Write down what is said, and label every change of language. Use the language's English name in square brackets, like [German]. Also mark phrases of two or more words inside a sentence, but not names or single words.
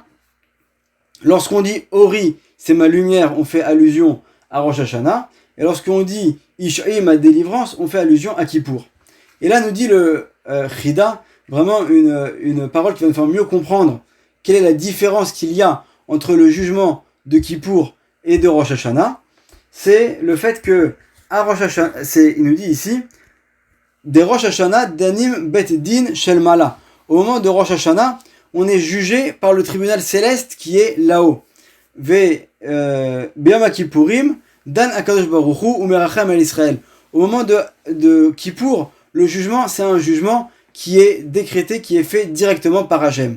[French] Lorsqu'on dit Ori, c'est ma lumière, on fait allusion à Rosh Hashanah, et lorsqu'on dit Ish'i, ma délivrance, on fait allusion à Kippour. Et là nous dit le Chida, vraiment une parole qui va nous faire mieux comprendre quelle est la différence qu'il y a entre le jugement de Kippour et de Rosh Hashanah. C'est le fait que à Rosh Hashanah, il nous dit ici, des Rosh Hashanah [Hebrew] דנים בית דין של מעלה. [French] Au moment de Rosh Hashanah, on est jugé par le tribunal céleste qui est là-haut. [Hebrew] וביום כפורים דן הקדוש ברוך הוא ומרחם על ישראל. [French] Au moment de Kippour, le jugement, c'est un jugement qui est décrété, qui est fait directement par Hachem.